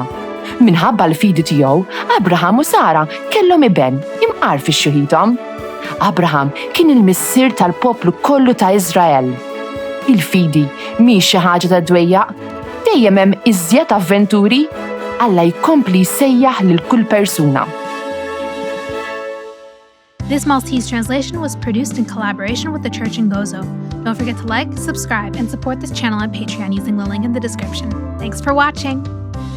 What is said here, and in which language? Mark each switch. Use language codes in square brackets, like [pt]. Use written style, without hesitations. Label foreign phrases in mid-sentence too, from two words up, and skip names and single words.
[mt] Minħabba l-fidi tiegħu, Abraham u Sara kellhom iben imqar fix-xjuħiethom. Abraham kien il-missier tal-poplu kollu ta' Iżrael. Il-fidi mhix xi ħaġa ta' dwejjaq, dejjem hemm iżjed avventuri, Alla jkompli jsejjaħ lil kull persuna. [en] This Maltese translation was produced in collaboration with the Church in Gozo. Don't forget to like, subscribe, and support this channel on Patreon using the link in the description. Thanks for watching!